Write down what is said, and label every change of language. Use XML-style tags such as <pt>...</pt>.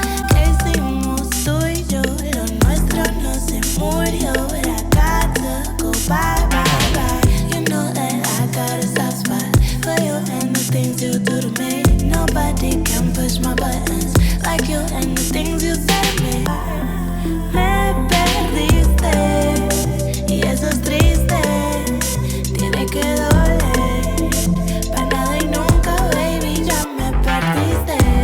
<es>Que hicimos tú y yo, lo nuestro no se murió.</es> <en>But I got to go bye, bye, bye. You know that I got a soft spot for you and the things you do to me. Nobody can push my buttons like you and the things you say to me.</en> <es>Me perdiste y eso es triste. Tiene que doler, para nada y nunca, baby, ya me perdiste.</es>